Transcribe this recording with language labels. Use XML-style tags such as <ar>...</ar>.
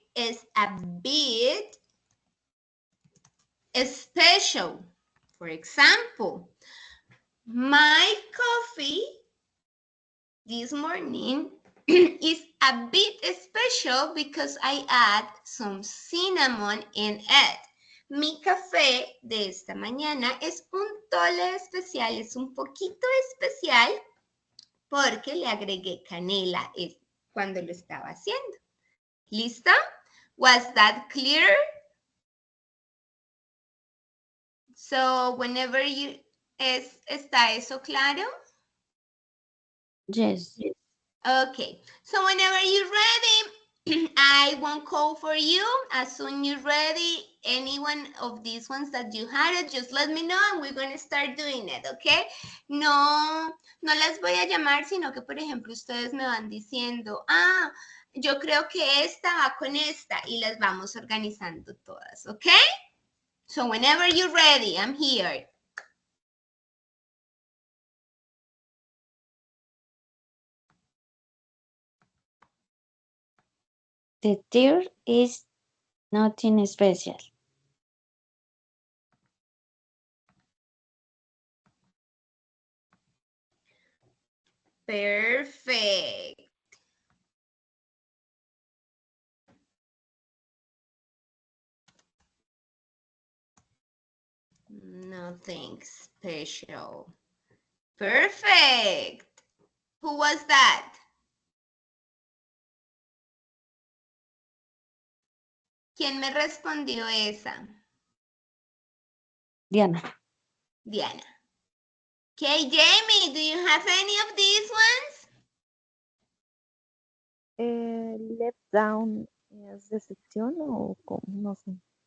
<en>It's a bit special. For example, my coffee this morning is a bit special because I add some cinnamon in it.</en> <es>Mi café de esta mañana es un tole especial, es un poquito especial porque le agregué canela cuando lo estaba haciendo. ¿Listo?</es> <en>Was that clear? So, whenever</en> <es>¿está eso claro?</es> <en>Yes. Okay, so whenever you're ready, I won't call for you. As soon you're ready, any one of these ones that you had it, just let me know and we're going to start doing it, okay?</en> <es>No las voy a llamar, sino que, por ejemplo, ustedes me van diciendo, yo creo que esta va con esta y las vamos organizando todas, okay?</es> <en>So whenever you're ready, I'm here. The third is nothing special. Perfect. Nothing special. Perfect. Who was that?</en> <es>¿Quién me respondió esa? Diana. Diana.</es> <en>Okay, Jamie, do you have any of these ones? Left down</en> <es>es decepción o cómo, no sé.</es>